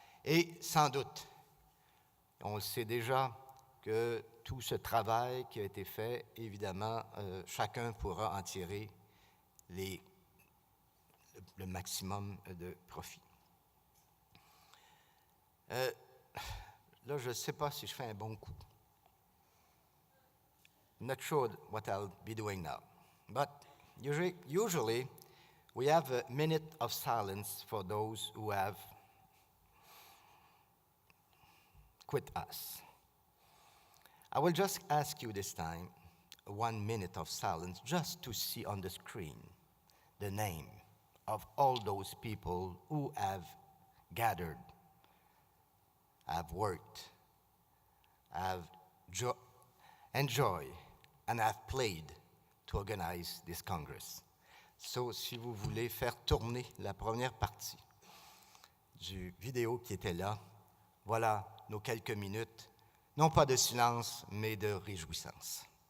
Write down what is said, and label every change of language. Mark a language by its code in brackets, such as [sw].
[fr] Et sans doute, on le sait déjà, que tout ce travail qui a été fait, évidemment, chacun pourra en tirer le maximum de profit. Là, je ne sais pas si je fais un bon coup. [en] I'm not sure what I'll be doing now. But usually we have a minute of silence for those who have quit us. I will just ask you this time 1 minute of silence just to see on the screen the name of all those people who have gathered, have worked, have enjoyed, and have played to organize this Congress. [fr] So, si vous voulez faire tourner la première partie du vidéo qui était là, voilà nos quelques minutes, non pas de silence, mais de réjouissance.